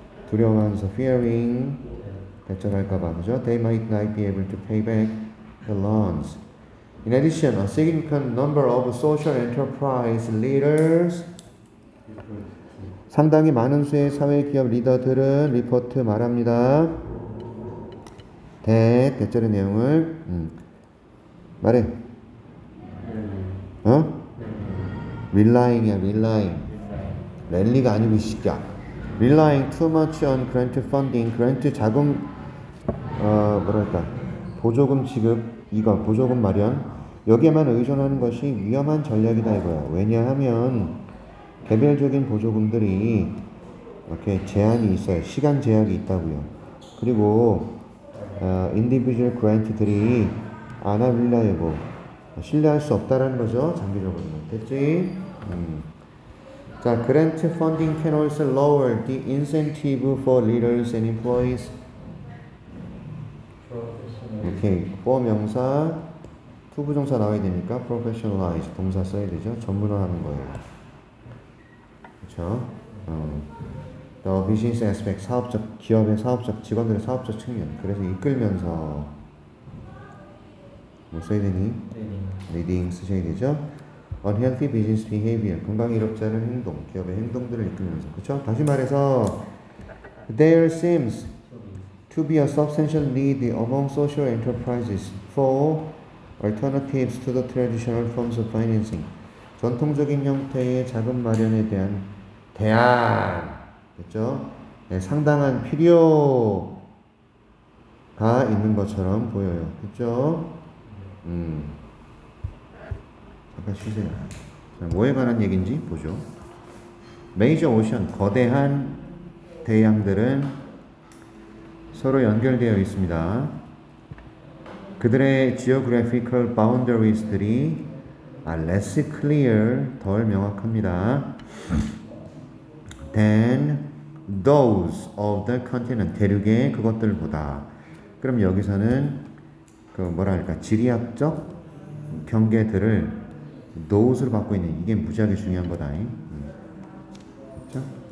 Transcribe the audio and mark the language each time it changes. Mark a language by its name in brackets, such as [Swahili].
[Korean] 두려워하면서 fearing 대처할까봐 그죠? [English] They might not be able to pay back the loans. In addition, a significant number of social enterprise leaders [Korean] 상당히 많은 수의 사회기업 리더들은 리포트 말합니다. 대절의 내용을 말해. [English] Relying이야, relying. [Korean] 랠리가 아니고 이 새끼야. [English] Relying too much on grant funding. [Korean] grant 자금 뭐랄까 보조금 지급 이거 보조금 마련 여기에만 의존하는 것이 위험한 전략이다 이거야. 왜냐하면 개별적인 보조금들이 이렇게 제한이 있어요. 시간 제약이 있다고요. 그리고 individual grant들이 unreliable 신뢰할 수 없다라는 거죠. 장기적으로는 됐지? [English] 자, grant funding can also lower the incentive for leaders and employees. [Korean] 오케이, for 명사, to 부정사 나와야 되니까 professionalize 동사 써야 되죠. 전문화하는 거예요. 그렇죠? [English] The business aspect [Korean] 사업적 기업의 사업적 직원들의 사업적 측면. 그래서 이끌면서 뭐 써야 되니? leading 쓰셔야 되죠. [English] Unhealthy business behavior [Korean] 건강이 이롭지 않은 행동 기업의 행동들을 이끌면서 그렇죠? 다시 말해서 [English] there seems to be a substantial need among social enterprises for alternatives to the traditional forms of financing. [Korean] 전통적인 형태의 자금 마련에 대한 대안, 그렇죠? 네, 상당한 필요가 있는 것처럼 보여요, 그렇죠? 잠깐 쉬세요. 뭐에 관한 얘기인지 보죠. 메이저 오션, 거대한 대양들은 서로 연결되어 있습니다. 그들의 geographical boundaries들이 [English] less clear, [Korean] 덜 명확합니다. [English] than those of the continent, [Korean] 대륙의 그것들보다. 그럼 여기서는 그 뭐랄까 지리학적 경계들을 those로 받고 있는 이게 무지하게 중요한 거다. 그렇죠?